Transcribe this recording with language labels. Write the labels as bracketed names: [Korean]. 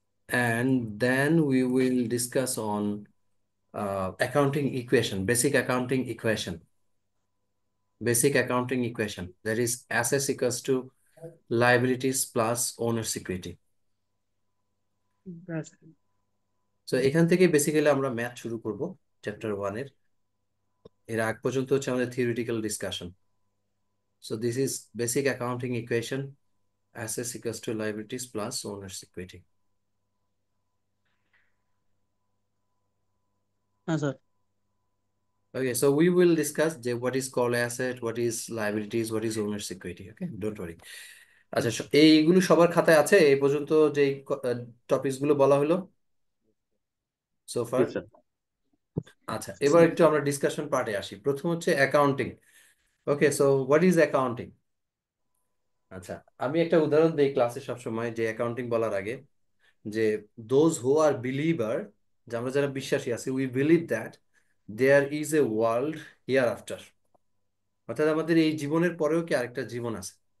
[English] And then we will discuss on accounting equation, basic accounting equation. Basic accounting equation. That is assets equals to liabilities plus owner's equity. That's [Bangla] So এখান থেকে basically আমরা math শুরু করব chapter 1 এর। এর আগ পর্যন্ত হচ্ছে আমাদের theoretical discussion. [English] So this is basic accounting equation: assets equals to liabilities plus owner's equity. [Bangla] হ্যাঁ sir. [English] Okay, so we will discuss what is called asset, what is liabilities, what is owner's equity. Okay, don't worry. [Bangla] আচ্ছা, এইগুলো সবার খাতায় আছে এই পর্যন্ত যে topics গুলো বলা হলো সোফার? [English] Yes, sir. [Bangla] আচ্ছা, এবার একটু আমরা ডিসকাশন পার্টে আসি। প্রথম হচ্ছে accounting. [English] Okay, so what is accounting? [Bangla] আচ্ছা, আমি একটা উদাহরণ দিই ক্লাসে সবসময় যে অ্যাকাউন্টিং বলার আগে, যে [English] those who are believer, [Bangla] যে আমরা যারা বিশ্বাসী আছি, [English] we believe that there is a world hereafter, [Bangla] অর্থাৎ আমাদের এই জীবনের পরেও কি আরেকটা জীবন আছে।